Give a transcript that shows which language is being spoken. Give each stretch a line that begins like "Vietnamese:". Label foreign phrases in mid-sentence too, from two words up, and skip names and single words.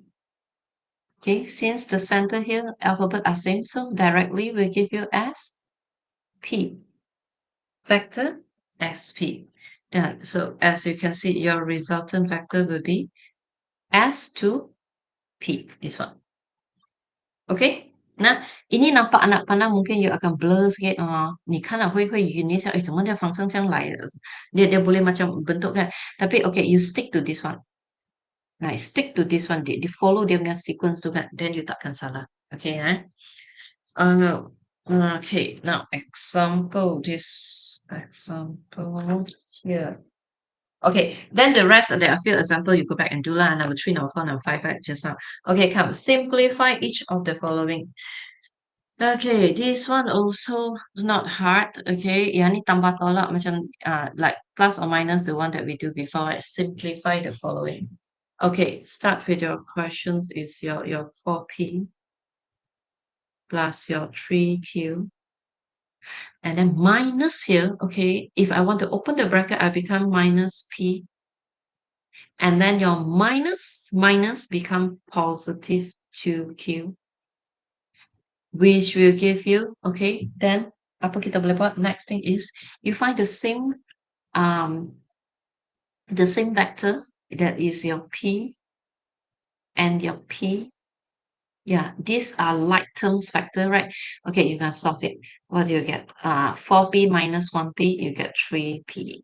English: Okay, since the center here, alphabet are same, so directly we give you SP. Vector SP. Then, so as you can see, your resultant vector will be S to P, this one. Okay?
Malay: Nah, ini nampak anak panah mungkin you akan blur sikit.
Chinese: 你看了会晕一下，怎么dia function这样来的？
Malay: dia boleh macam bentuk kan. Tapi okay,
English: you stick to this one. Nah, stick to this one.
Malay: Dia follow dia punya sequence tu kan.
English: Then you
Malay: takkan salah.
English: Okay, okay, now example here. Okay, then the rest of the few example you go back and do lah. Number 3, number 4, number 5, right? Just now. Okay, come simplify each of the following. Okay, this one also not hard. Okay,
Malay: yang ni tambah tolak macam
English: like plus or minus the one that we do before. Right? Simplify the following. Okay, start with your questions is your 4P plus your 3Q. And then minus here, okay, if I want to open the bracket, I become minus P. And then your minus become positive 2Q. Which will give you, okay, then
Malay: apa kita boleh buat?
English: Next thing is, you find the same vector, that is your P and your P Yeah, these are like terms factor, right? Okay, you can solve it. What do you get? 4p minus 1p, you get 3p.